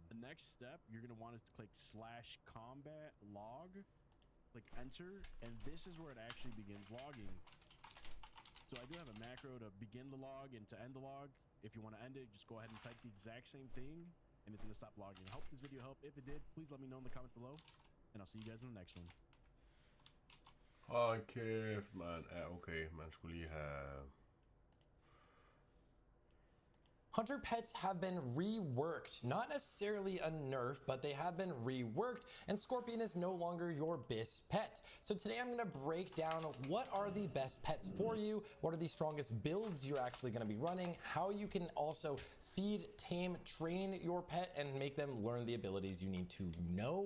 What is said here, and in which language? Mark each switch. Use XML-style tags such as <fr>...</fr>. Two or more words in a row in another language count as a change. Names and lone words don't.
<en>The next step, you're going to want to click /combat log, click enter, and this is where it actually begins logging. So I do have a macro to begin the log and to end the log. If you want to end it, just go ahead and type the exact same thing, and it's going to stop logging. I hope this video helped. If it did, please let me know in the comments below, and I'll see you guys in the next one.</en> <da>Hold kæft, man. Ja, okay. Man skulle lige have...</da> <en>Hunter pets have been reworked. Not necessarily a nerf, but they have been reworked, and Scorpion is no longer your best pet. So today I'm gonna break down what are the best pets for you, what are the strongest builds you're actually gonna be running, how you can also feed, tame, train your pet, and make them learn the abilities you need to know.</en>